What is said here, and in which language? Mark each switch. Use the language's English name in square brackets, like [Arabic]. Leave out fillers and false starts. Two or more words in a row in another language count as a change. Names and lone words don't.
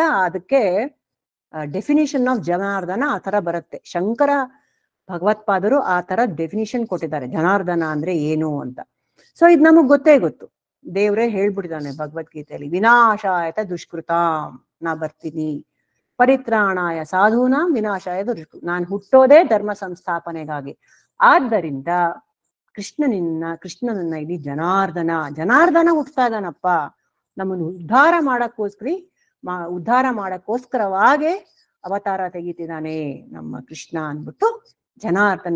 [Kannada] ಅದಕ್ಕೆ [English] definition of ಜನಾರ್ದನ [Kannada] ಆ ತರ ಬರುತ್ತೆ. ಶಂಕರ ಭಗವತ್ಪಾದರು ಆ ತರ ಡೆಫಿನಿಷನ್ ಕೊಟ್ಟಿದ್ದಾರೆ, ಜನಾರ್ದನ ಅಂದ್ರೆ ಏನು ಅಂತ. ಸೊ ಇದು ನಮಗ್ ಗೊತ್ತೇ ಗೊತ್ತು, ದೇವ್ರೇ ಹೇಳ್ಬಿಟ್ಟಿದ್ದಾನೆ ಭಗವದ್ಗೀತೆಯಲ್ಲಿ, [Sanskrit] ವಿನಾಶಾಯತ ದುಷ್ಕೃತಾಂ [Kannada] ನಾ ಬರ್ತೀನಿ, [Sanskrit] ಪರಿತ್ರಾಣಾಯ ಸಾಧೂನಾಂ ವಿನಾಶಾಯ ದುಷ್ಕೃತ. [Kannada] ನಾನು ಹುಟ್ಟೋದೇ ಧರ್ಮ ಸಂಸ್ಥಾಪನೆಗಾಗಿ. ಆದ್ದರಿಂದ ಕೃಷ್ಣನನ್ನ ಇಲ್ಲಿ ಜನಾರ್ದನ ಹುಟ್ತಾ ಇದ್ದಾನಪ್ಪ, ನಮ್ಮನ್ನು ಉದ್ಧಾರ ಮಾಡಕ್ಕೋಸ್ಕರವಾಗೇ ಅವತಾರ ತೆಗಿತಿದ್ದಾನೆ ನಮ್ಮ ಕೃಷ್ಣ ಅಂದ್ಬಿಟ್ಟು ಜನಾರ್ದನ.